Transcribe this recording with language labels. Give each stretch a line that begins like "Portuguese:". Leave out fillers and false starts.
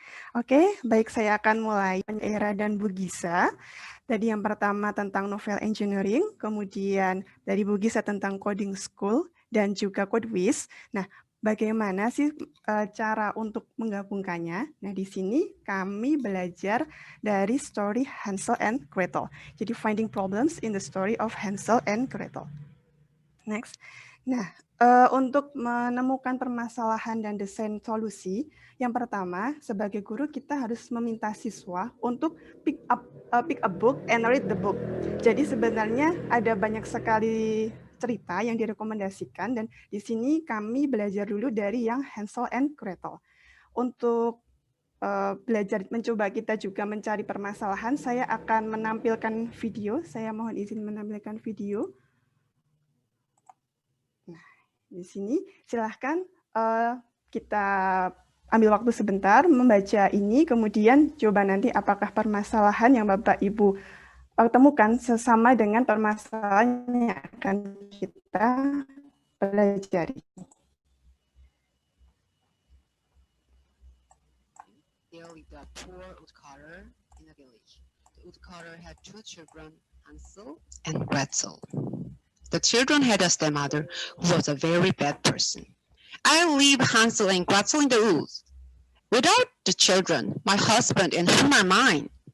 Indonesian: Oke, baik, saya akan mulai. Era dan Bu Giza. Tadi yang pertama tentang novel engineering, kemudian dari Bu Giza tentang coding school, dan juga CodeWiz. Nah, bagaimana sih cara untuk menggabungkannya? Nah, di sini kami belajar dari story Hansel and Gretel.
English: Jadi, finding problems in the story of Hansel and Gretel. Next.
Indonesian: Nah, untuk menemukan permasalahan dan desain solusi, yang pertama, sebagai guru kita harus meminta siswa untuk
English: pick a book and read the book.
Indonesian: Jadi sebenarnya ada banyak sekali cerita yang direkomendasikan dan di sini kami belajar dulu dari yang Hansel and Gretel. Untuk belajar mencoba kita juga mencari permasalahan, saya akan menampilkan video. Saya mohon izin menampilkan video. Nah, di sini silahkan kita ambil waktu sebentar membaca ini, kemudian coba nanti apakah permasalahan yang Bapak Ibu temukan sesama dengan permasalahan yang akan kita pelajari.
English: there lived a poor woodcutter in a village. The woodcutter had two children, Hansel and Gretel. The children had a stepmother who was a very bad person. "I leave Hansel and Gretel in the woods. Without the children, my husband and whom are mine?"